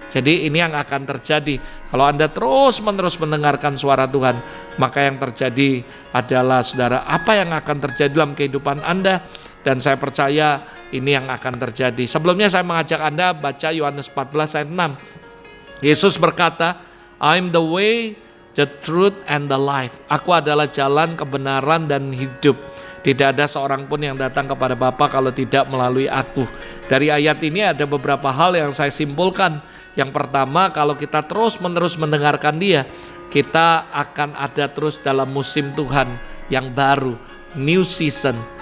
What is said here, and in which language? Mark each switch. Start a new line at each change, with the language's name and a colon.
Indonesian: Jadi ini yang akan terjadi. Kalau Anda terus-menerus mendengarkan suara Tuhan, maka yang terjadi adalah, saudara, apa yang akan terjadi dalam kehidupan Anda? Dan saya percaya ini yang akan terjadi. Sebelumnya saya mengajak Anda baca Yohanes 14 ayat 6. Yesus berkata,
English: I'm the way, the truth, and the life.
Indonesian: Aku adalah jalan, kebenaran, dan hidup. Tidak ada seorang pun yang datang kepada Bapa kalau tidak melalui aku. Dari ayat ini ada beberapa hal yang saya simpulkan. Yang pertama, kalau kita terus-menerus mendengarkan Dia, kita akan ada terus dalam musim Tuhan yang baru,
English: new season.